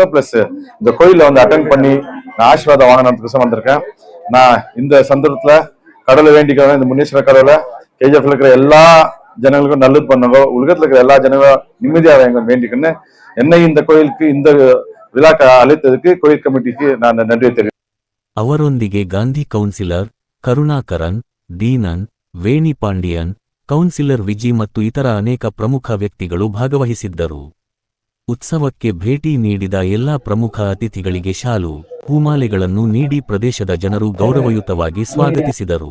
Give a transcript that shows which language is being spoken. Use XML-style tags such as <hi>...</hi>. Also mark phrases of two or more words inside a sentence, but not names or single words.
<ta>பிளஸ் இந்த கோயில்ல அட்டென்ட் பண்ணி நான் ஆசீர்வாதம் வாங்கினதுக்கு வந்திருக்கேன். நான் இந்த சந்தர்ப்பத்துல கடவுளை வேண்டிக்கிறேன், இந்த முனீஸ்வர கடவுளை கேஜிஎஃப்ல இருக்கிற எல்லா ஜனங்களுக்கும் நல்லது பண்ணுங்க, உலகத்துல இருக்கிற எல்லா ஜனங்களும் நிம்மதியாக எங்க வேண்டிக்கன்னு என்னை இந்த கோயிலுக்கு இந்த விழாக்கு அழைத்ததுக்கு கோயில் கமிட்டிக்கு நான் நன்றி தெரிவிக்கிறேன்.</ta> <kn>ಅವರೊಂದಿಗೆ ಗಾಂಧಿ ಕೌನ್ಸಿಲರ್ ಕರುಣಾಕರನ್, ದೀನನ್, ವೇಣಿ ಪಾಂಡಿಯನ್, ಕೌನ್ಸಿಲರ್ ವಿಜಿ ಮತ್ತು ಇತರ ಅನೇಕ ಪ್ರಮುಖ ವ್ಯಕ್ತಿಗಳು ಭಾಗವಹಿಸಿದ್ದರು. ಉತ್ಸವಕ್ಕೆ ಭೇಟಿ ನೀಡಿದ ಎಲ್ಲಾ ಪ್ರಮುಖ ಅತಿಥಿಗಳಿಗೆ ಶಾಲು, ಹೂಮಾಲೆಗಳನ್ನು ನೀಡಿ ಪ್ರದೇಶದ ಜನರು ಗೌರವಯುತವಾಗಿ ಸ್ವಾಗತಿಸಿದರು.</kn>